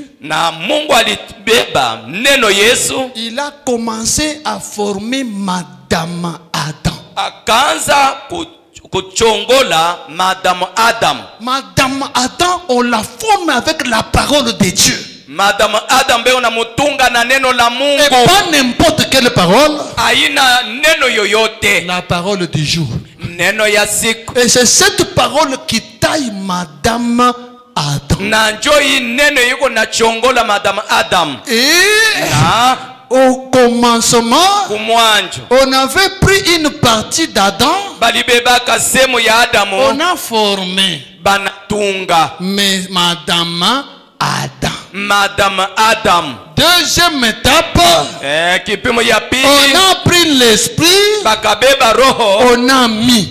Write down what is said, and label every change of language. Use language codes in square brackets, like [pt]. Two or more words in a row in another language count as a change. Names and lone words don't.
[fr] Il a commencé à former Madame Adam. Madame Adam, on la forme avec la parole de Dieu. [sw] Madame Adam be unamutunga na neno la Mungu. [fr] Et pas n'importe quelle parole. [sw] Aina neno yoyote. [fr] La parole du jour. [sw] Neno ya siku. [fr] Et c'est cette parole qui taille Madame Adam. [sw] Na njoi neno yuko na chongola Madame Adam. [fr] Et au commencement, on avait pris une partie d'Adam. On a formé mais Madame Adam. Deuxième étape, on a pris l'esprit, on a mis.